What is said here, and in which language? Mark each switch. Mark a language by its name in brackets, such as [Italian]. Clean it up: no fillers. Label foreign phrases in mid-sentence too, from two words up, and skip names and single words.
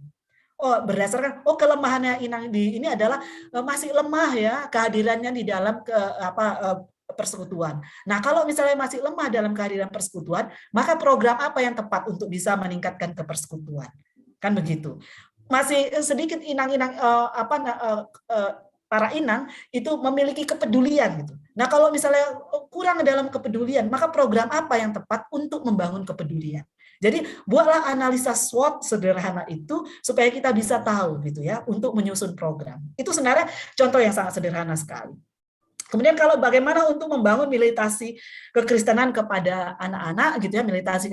[Indonesian] Berdasarkan kelemahannya inang di ini adalah masih lemah ya kehadirannya di dalam persekutuan. Nah, kalau misalnya masih lemah dalam kehadiran persekutuan, maka program apa yang tepat untuk bisa meningkatkan kepersekutuan? Kan begitu. Masih sedikit inang-inang para inang itu memiliki kepedulian gitu. Nah, kalau misalnya kurang dalam kepedulian, maka program apa yang tepat untuk membangun kepedulian? Jadi buatlah analisa SWOT sederhana itu supaya kita bisa tahu gitu ya untuk menyusun program. Itu sebenarnya contoh yang sangat sederhana sekali. Kemudian kalau bagaimana untuk membangun militasi kekristenan kepada anak-anak gitu ya, militasi.